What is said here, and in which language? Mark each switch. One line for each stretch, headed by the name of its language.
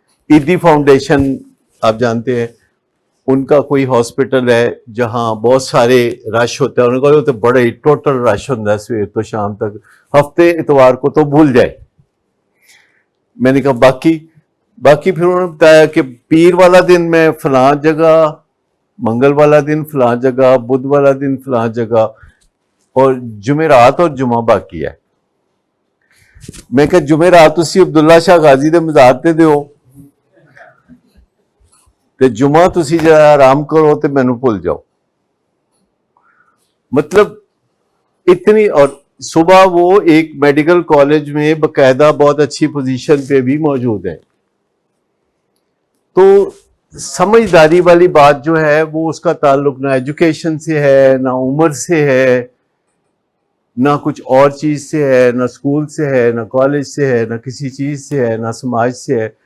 Urdu: عیدی foundation آپ جانتے ہیں, ان کا کوئی ہاسپٹل ہے جہاں بہت سارے رش ہوتے ہیں. انہوں نے کہا تو بڑے ٹوٹل رش ہوتا ہے صبح تو شام تک, ہفتے اتوار کو تو بھول جائے. میں نے کہا باقی پھر انہوں نے بتایا کہ پیر والا دن میں فلاں جگہ, منگل والا دن فلاں جگہ, بدھ والا دن فلاں جگہ, اور جمعرات اور جمعہ باقی ہے. میں کہ
Punjabi: جمعرات اسی عبداللہ شاہ غازی دے مزار تے دیو, تے جمعہ تسی جرا آرام کرو تے مینوں بھول جاؤ.
Urdu: مطلب اتنی, اور صبح وہ ایک میڈیکل کالج میں باقاعدہ بہت اچھی پوزیشن پہ بھی موجود ہے. تو سمجھداری والی بات جو ہے وہ اس کا تعلق نہ ایجوکیشن سے ہے, نہ عمر سے ہے, نہ کچھ اور چیز سے ہے, نہ اسکول سے ہے, نہ کالج سے ہے, نہ کسی چیز سے ہے, نہ سماج سے ہے.